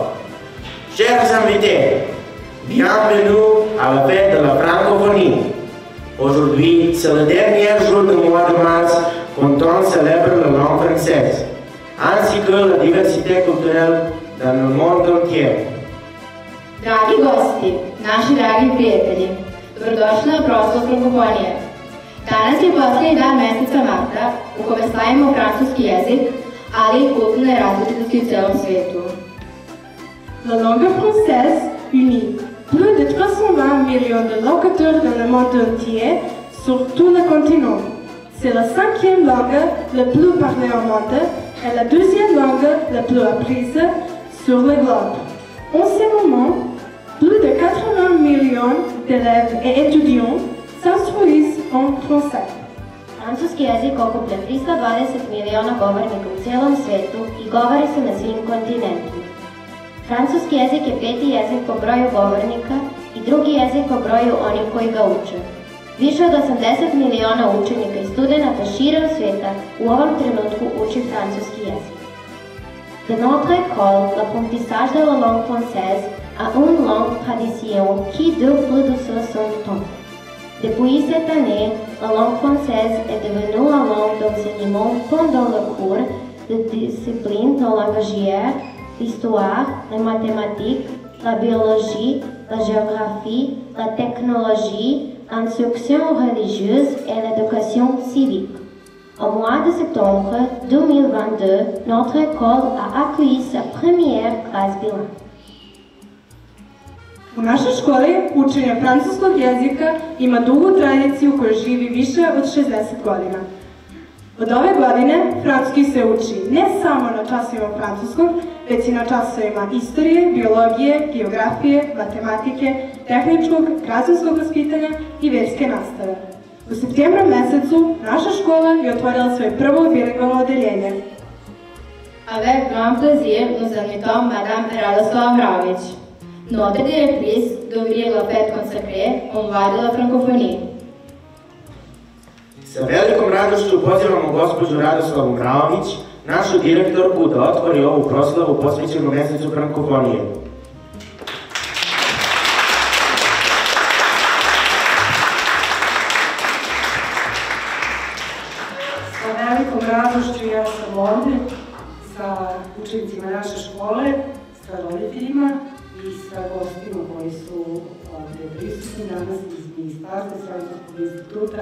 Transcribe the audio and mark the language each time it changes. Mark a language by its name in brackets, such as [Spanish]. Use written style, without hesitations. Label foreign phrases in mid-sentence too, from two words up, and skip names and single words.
[French] Chers invités, bienvenue à la fête de la francophonie. Aujourd'hui, c'est le dernier jour du mois de mars quand on célèbre la langue française, ainsi que la diversité culturelle dans le monde entier. [Serbian] Dragi gosti, naši dragi prijatelji, dobrodošli na proslavu Frankofonije. Danas je posljednji dan meseca marta u kome slavimo francuski jezik, ali i kulturne različitosti u celom svijetu. [French] La langue française unit plus de 320 millions de locuteurs dans le monde entier sur tout le continent. C'est la 5e langue la plus parlée au monde et la 2e langue la plus apprise sur le globe. En ce moment, plus de 80 millions d'élèves et étudiants s'instruisent en français. [Serbian] Francuski jezik okuplja 320 miliona govornika u cijelom svijetu i govori se na svim kontinentima. Francuski jezik je 5. jezik po broju govornika i 2. jezik po broju onih koji ga uče. Više od 80 miliona učenika i studenata širom svijeta u ovom trenutku uči francuski jezik. [French] De notre école, l'apprentissage de la langue française a une longue tradition qui dure plus de 60 ans. Depuis cette année, la langue française est devenue la langue d'enseignement pendant le cours de disciplines de langagière, l'histoire, les mathématiques, la biologie, la géographie, la technologie, l'instruction religieuse et l'éducation civique. Au mois de septembre 2022, notre école a accueilli sa première classe bilingue. [Serbian] U našoj školi učenje francuskog jezika ima dugu tradiciju koja živi više od 60 godina. Od ove godine francuski se uči ne samo na časovima francuskog, već i na časovima istorije, biologije, geografije, matematike, tehničkog, građanskog vaspitanja i verske nastave. U septembru mesecu naša škola je otvorila svoje prvo bilingualno odeljenje. [French] Avec grand plaisir, nous invitons Madame Radoslava Mravić, notre directrice, d'ouvrir la fête consacrée au mois de la francophonie. [Serbian] Sa velikom radošću pozivamo gospođu Radoslavu Mravić, našu direktorku, da otvori ovu proslavu posvećenu mesecu frankofonije. Sa velikom radošću ja sam ovdje sa učenicima naše škole, sa roditeljima i sa gostima koji su ovdje prisutni danas iz Ministarstva i Francuskog instituta.